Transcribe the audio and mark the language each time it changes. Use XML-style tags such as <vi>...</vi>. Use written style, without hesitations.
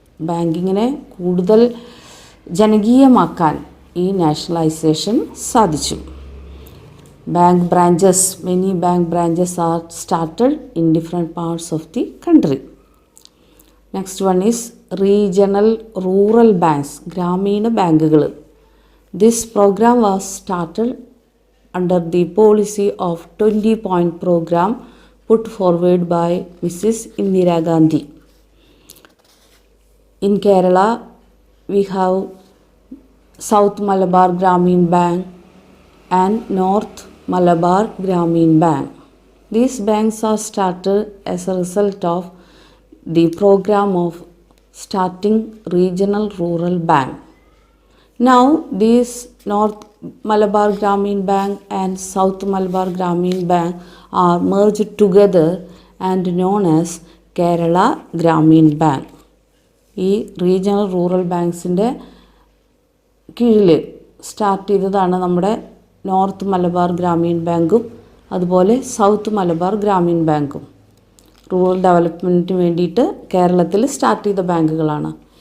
<ml>ബാങ്കിങ്ങിനെ കൂടുതൽ ജനകീയമാക്കാൻ ഈ നാഷണലൈസേഷൻ സാധിച്ചു.</ml> <en>Bank branches, many bank branches are started in different parts of the country. Next one is regional rural banks,</en> <ml>ഗ്രാമീണ ബാങ്കുകൾ.</ml> <en>This program was started under the policy of 20-point program put forward by Mrs. Indira Gandhi. In Kerala, we have South Malabar Grameen Bank and North Malabar Grameen Bank. These banks are started as a result of the program of starting regional rural bank. Now these North Malabar Grameen Bank and South Malabar Grameen Bank are merged together and known as Kerala Grameen Bank.</en> <ml>ഈ regional rural ബാങ്ക്സിൻ്റെ കീഴിൽ start ചെയ്തതാണ് നമ്മുടെ north Malabar Gramin ബാങ്കും അതുപോലെ south Malabar Gramin ബാങ്കും. Rural ഡെവലപ്മെൻറ്റിന് വേണ്ടിയിട്ട് കേരളത്തിൽ start ചെയ്ത ബാങ്കുകളാണ്.</ml>